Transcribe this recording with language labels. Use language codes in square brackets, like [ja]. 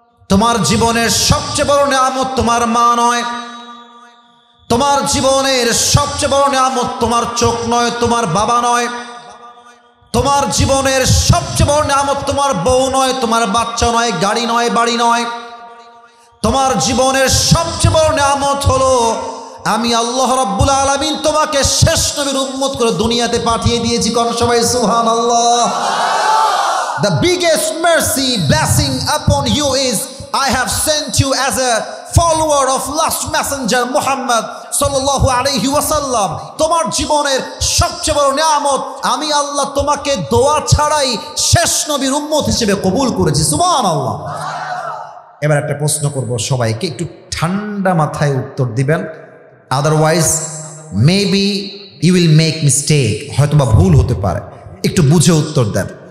[bn] তোমার জীবনের সবচেয়ে বড় নিয়ামত তোমার মা নয়, তোমার জীবনের সবচেয়ে বড় নিয়ামত তোমার চোখ নয়, তোমার বাবা নয়, তোমার জীবনের সবচেয়ে বড় নিয়ামত তোমার বউ নয়, তোমার বাচ্চা নয়, গাড়ি নয়, বাড়ি নয়। তোমার জীবনের সবচেয়ে বড় নিয়ামত হলো আমি আল্লাহ রাব্বুল আলামিন তোমাকে শেষ নবীর উম্মত করে দুনিয়াতে পাঠিয়ে দিয়েছি। কোন সবাই সুবহানাল্লাহ। [en] The biggest mercy blessing upon you is I have sent you as a follower of last messenger Muhammad sallallahu alayhi wasallam. [bn] তোমার জীবনের সবচেয়ে বড় নিয়ামত আমি আল্লাহ তোমাকে দোয়া ছাড়াই শেষ নবীর উম্মত হিসেবে কবুল করেছি। সুবহানাল্লাহ। এবার একটা প্রশ্ন করব, সবাইকে একটু ঠান্ডা মাথায় উত্তর দিবেন, [en] otherwise maybe you will make mistake, [bn] হয়তোবা ভুল হতে পারে, একটু বুঝে উত্তর দেন।